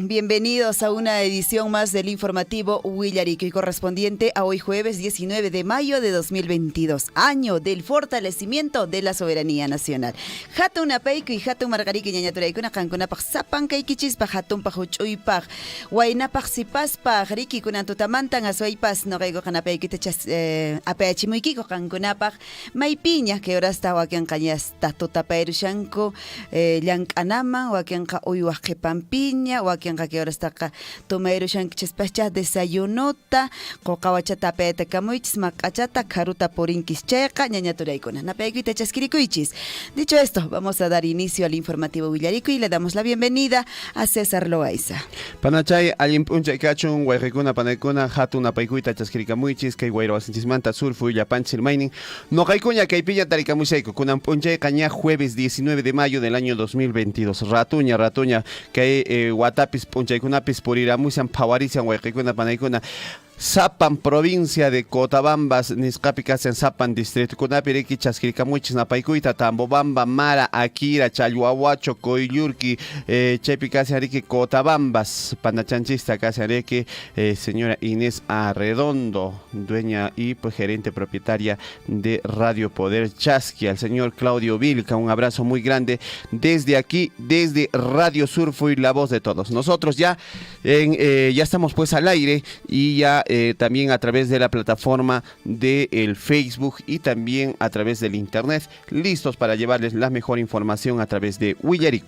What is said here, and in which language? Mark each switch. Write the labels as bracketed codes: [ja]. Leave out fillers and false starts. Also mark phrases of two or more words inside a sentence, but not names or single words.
[es] Bienvenidos a una edición más del informativo Willaricui, correspondiente a hoy jueves 19 de mayo de 2022, año del fortalecimiento de la soberanía nacional. [qu] Hatun apayku y hatun margariki ñañaturaykuna kankunapaq sapankaykichispaq hatunpaq huch'uypaq waynapaq sipaspaq rikikunan tutamantan aswaypas noqayku qanapaykitachas apayachimuykiku kankunapaq maypiña que horasta wakianqañasta tutapayrishanku llank'anaman wakianqa uywaq qhipanpiña wakianqa que horastaqa tumayrushankichispachá desayunota qoqawachata apayatakamuychis maq'achata karuta purinkis chayqa ñañaturaykuna napaykuyta chaskirikuychis. [es] Dicho esto, vamos a dar inicio al informativo Willaricui y le damos la bienvenida a César Loaiza. [qu] Panachay allimpuncha kachun waykuna panaykuna hatun apaykuyta chaskirikamuychis kay wayrawasinchis surfu llapanchis maynin noqaykuña kaypiña tarikamushayku kunan punchayqa ña [es] jueves 19 de mayo del año 2022 [qu] ratuña kay watapis punchaykunapis puriramusan phawarisian wayqikuna panaykuna Sapan [es] provincia de Cotabambas [qu] nisqapi kasan Sapan distrito kunapi riki chaskirikamuchis napaykuyta [es] Tambobamba, Mara, Akira, Challwahuacho, Coyllurki, [qu] chaypi kasan riki [es] Cotabambas, [qu] panachanchista kasan riki [es] señora Inés Arredondo, dueña y pues, gerente propietaria de Radio Poder Chasqui, al señor Claudio Vilca, un abrazo muy grande desde aquí, desde Radio Surfo y la voz de todos. Nosotros ya estamos pues al aire y ya también a través de la plataforma del Facebook y también a través del internet, listos para llevarles la mejor información a través de Willaricui.